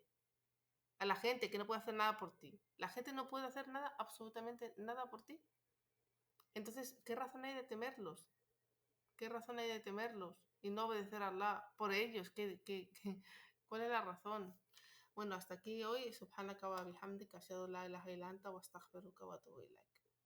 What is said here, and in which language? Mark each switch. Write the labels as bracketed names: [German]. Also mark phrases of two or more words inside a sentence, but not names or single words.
[Spanish] A la gente que no puede hacer nada por ti. La gente no puede hacer nada, absolutamente nada por ti. Entonces, ¿qué razón hay de temerlos? ¿Qué razón hay de temerlos? Y no obedecer a Allah por ellos. ¿Cuál es la razón? Bueno, hasta aquí hoy. [Arabic] سبحانك وبحمدك أشهد أن لا إله إلا أنت وأستغفرك وأتوب إليك.